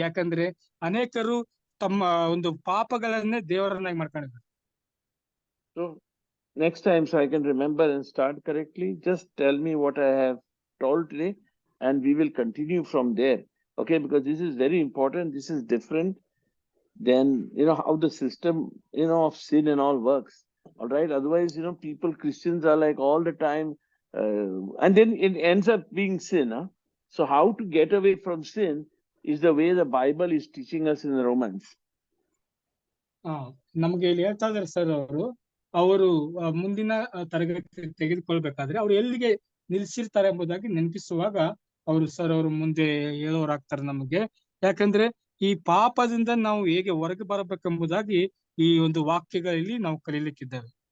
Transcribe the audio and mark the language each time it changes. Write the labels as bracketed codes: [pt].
[kn] ಯಾಕಂದ್ರೆ ಅನೇಕರು ತಮ್ಮ ಒಂದು ಪಾಪಗಳನ್ನೇ ದೇವರನ್ನಾಗಿ ಮಾಡ್ಕೊಂಡಿದ್ದಾರೆ. [en] So next time, so I can remember and start correctly, just tell me what I have told today and we will continue from there. Okay, because this is very important. This is different than how the system of sin and all works. All right, otherwise Christians are like all the time and then it ends up being sin. So how to get away from sin is the way the Bible is teaching us in Romans. [kn] ನಮ್ಗೆ ಇಲ್ಲಿ ಹೇಳ್ತಾ ಇದಾರೆ sir ಅವರು ಮುಂದಿನ ತರಗತಿ ತೆಗೆದುಕೊಳ್ಬೇಕಾದ್ರೆ ಅವ್ರು ಎಲ್ಲಿಗೆ ನಿಲ್ಸಿರ್ತಾರೆ ಎಂಬುದಾಗಿ ನೆನಪಿಸುವಾಗ ಅವರು ಮುಂದೆ ಹೇಳೋರಾಗ್ತಾರೆ ನಮಗೆ. ಯಾಕಂದ್ರೆ ಈ ಪಾಪದಿಂದ ನಾವು ಹೇಗೆ ಹೊರಗೆ ಬರಬೇಕೆಂಬುದಾಗಿ ಈ ಒಂದು ವಾಕ್ಯಗಳಲ್ಲಿ ನಾವು ಕಲೀಲಿಕ್ಕಿದ್ದೇವೆ.